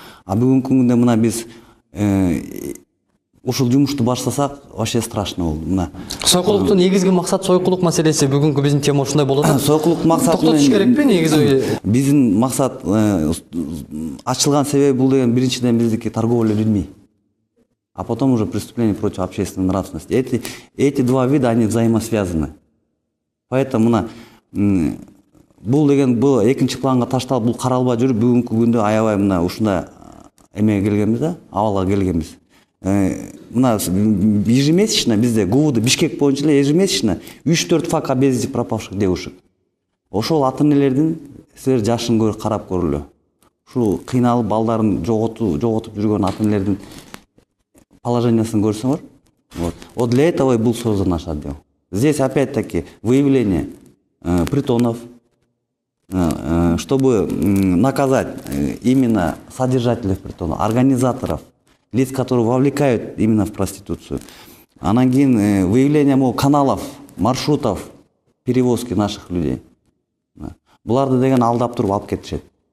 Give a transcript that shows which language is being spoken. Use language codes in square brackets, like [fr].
[ky] А бүгүнкү күндө мына биз ушул жумушту баштасак [ru] вообще страшно [ky] болду. Мына Сойкулуктун негизги максат сойкулук маселеси, бүгүнкү биздин тема ушундай болот. Сойкулук максаты токтотуш керекпи негизи? Биздин максат ачылган себеби бул деген биринчиден биздики [ru] торговля людьми, а потом уже преступление против общественной нравственности. Эти два вида, они взаимосвязаны. [ky] Поэтому мына бул деген бул экинчи планга ташталып, бул каралбай жүрүп, бүгүнкү күндө аябай мына ушундай эмеге келгенбиз да, абалга келгенбиз. Мына [ru] ежемесячно [ky] бизде [ru] ГУВД Бишкек [ky] боюнча эле [ru] ежемесячно 3-4 факт о безвести пропавших девушек. [ky] Ошол ата энелердин силер жашын карап көрүлө. Ушул кыйналып балдарын жоготуп жүргөн ата энелердин положениясын көрсөңөр. [ru] Вот для этого и был создан наш отдел. Здесь опять-таки выявление притонов, чтобы наказать именно содержателей притонов, организаторов, лиц, которые вовлекают именно в проституцию. [ky] Анан кийин [ru] выявление каналов, маршрутов перевозки наших людей. [ky] Буларды деген алдап туруп алып кетишет.